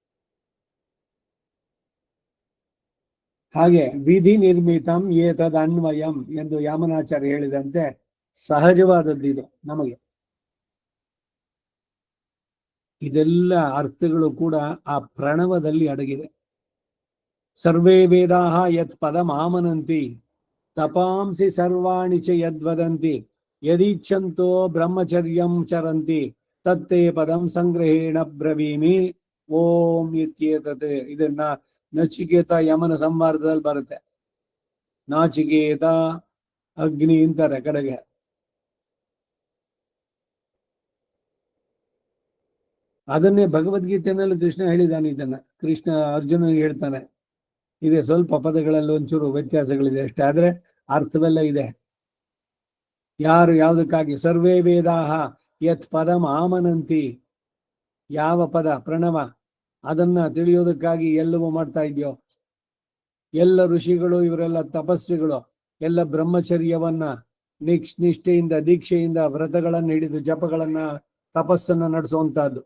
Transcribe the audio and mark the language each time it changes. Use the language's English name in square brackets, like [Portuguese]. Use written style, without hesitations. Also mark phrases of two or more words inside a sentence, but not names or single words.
[Kannada] ಹಾಗೆ [Sanskrit] ವಿಧಿ ನಿರ್ಮಿತಂ ಏತದ್ ಅನ್ವಯಂ [Kannada] ಎಂದು ಯಾಮನಾಚಾರ್ಯ ಹೇಳಿದಂತೆ ಸಹಜವಾದದ್ದು ಇದು ನಮಗೆ. ಇದೆಲ್ಲ ಅರ್ಥಗಳು ಕೂಡ ಆ ಪ್ರಣವದಲ್ಲಿ ಅಡಗಿದೆ. [Sanskrit] ಸರ್ವೇ ವೇದಾಹ ಯತ್ ಪದಂ ಆಮನಂತಿ ತಪಾಂಸಿ ಸರ್ವಾಣಿ ಚ ಯದ್ವದಂತಿ ಯದೀಚ್ಛಂತೋ ಬ್ರಹ್ಮಚರ್ಯಂ ಚರಂತಿ ತತ್ತೇ ಪದಂ ಸಂಗ್ರಹೇಣ ಬ್ರವೀಮಿ ಓಂ ಇತ್ಯೇತತ್. [Kannada] ಇದನ್ನ ನಚಿಕೇತ ಯಮನ ಸಂವಾದದಲ್ಲಿ ಬರುತ್ತೆ. ನಾಚಿಕೇತ ಅಗ್ನಿ ಅಂತಾರೆ ಕಡೆಗೆ. ಅದನ್ನೇ ಭಗವದ್ಗೀತೆಯಲ್ಲಿ ಕೃಷ್ಣ ಹೇಳಿದ್ದಾನೆ. ಇದನ್ನ ಕೃಷ್ಣ ಅರ್ಜುನನಿಗೆ ಹೇಳ್ತಾನೆ. ಇದೆ ಸ್ವಲ್ಪ ಪದಗಳಲ್ಲಿ ಒಂಚೂರು ವ್ಯತ್ಯಾಸಗಳಿದೆ ಅಷ್ಟೇ, ಆದ್ರೆ ಅರ್ಥವೆಲ್ಲ ಇದೆ. ಯಾರು ಯಾವುದಕ್ಕಾಗಿ [Sanskrit] ಸರ್ವೇ ವೇದಾಹ ಯತ್ ಪದಂ ಆಮನಂತಿ, [Kannada] ಯಾವ ಪದ ಪ್ರಣವ ಅದನ್ನ ತಿಳಿಯೋದಕ್ಕಾಗಿ ಎಲ್ಲವೂ ಮಾಡ್ತಾ ಇದೆಯೋ, ಎಲ್ಲ ಋಷಿಗಳು ಇವರೆಲ್ಲ ತಪಸ್ವಿಗಳು ಎಲ್ಲ ಬ್ರಹ್ಮಚರ್ಯವನ್ನ ನಿಷ್ಠೆಯಿಂದ ದೀಕ್ಷೆಯಿಂದ ವ್ರತಗಳನ್ನ ಹಿಡಿದು ಜಪಗಳನ್ನ ತಪಸ್ಸನ್ನ ನಡೆಸುವಂತಹದ್ದು.